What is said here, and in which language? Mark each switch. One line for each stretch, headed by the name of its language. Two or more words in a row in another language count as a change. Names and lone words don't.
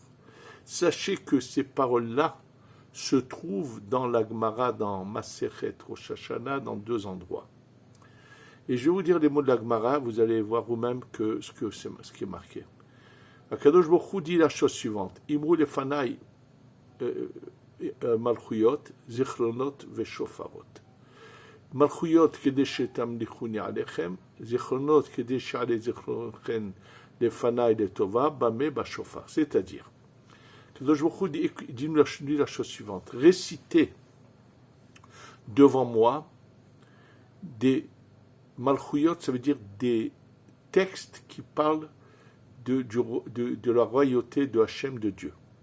French: Sachez que ces paroles-là se trouvent dans la Gemara, dans Masechet Rosh Hashanah, dans deux endroits. Et je vais vous dire les mots de la Gemara, vous allez voir vous-même ce qui est marqué. Akadosh Baruch Hu dit la chose suivante:
Hebrew: אמרו לפני מלכויות, זכרונות ושופרות. מלכויות כדי שתמליכוני עליכם, זכרונות כדי שיעלה זכרונכם לפני לטובה, במה בשופר.
French: C'est-à-dire, Akadosh Baruch Hu dit la chose suivante: récitez devant moi des malchuyot, ça veut dire des textes qui parlent de la royauté de Hachem, de Dieu.